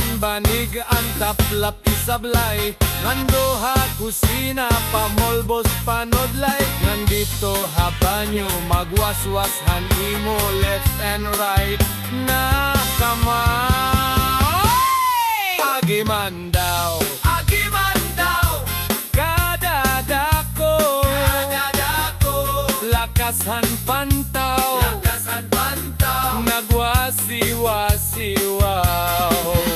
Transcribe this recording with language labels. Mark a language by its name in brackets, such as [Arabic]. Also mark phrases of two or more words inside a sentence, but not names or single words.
[Waray] banig ang taplap isablay nando ha kusina pamolbos panodlay nandito ha banyo magwaswas han imo [English] left and right [Waray] na kamay. Agiman daw kadadako lakasan pantaw nagwasiwasiwaw.